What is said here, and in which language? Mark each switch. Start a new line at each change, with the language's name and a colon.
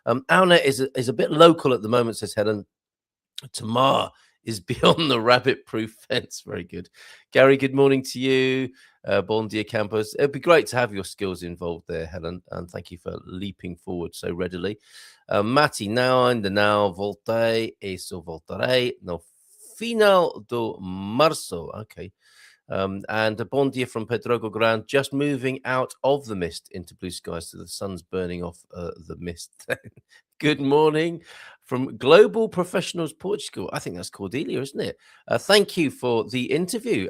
English: Our net is a bit local at the moment, says Helen. Tamar is beyond the rabbit-proof fence. Very good. Gary, good morning to you.
Portuguese: Bon dia,
English: campers. It'd be great to have your skills involved there, Helen, and thank you for leaping forward so readily.
Portuguese: Matti, now ainda não voltei e só voltarei no final do março.
English: Okay. And a
Portuguese: bon dia
English: from Pedrogo Ground, just moving out of the mist into blue skies, so the sun's burning off the mist. Good morning from Global Professionals Portugal. I think that's Cordelia, isn't it? Thank you for the interview.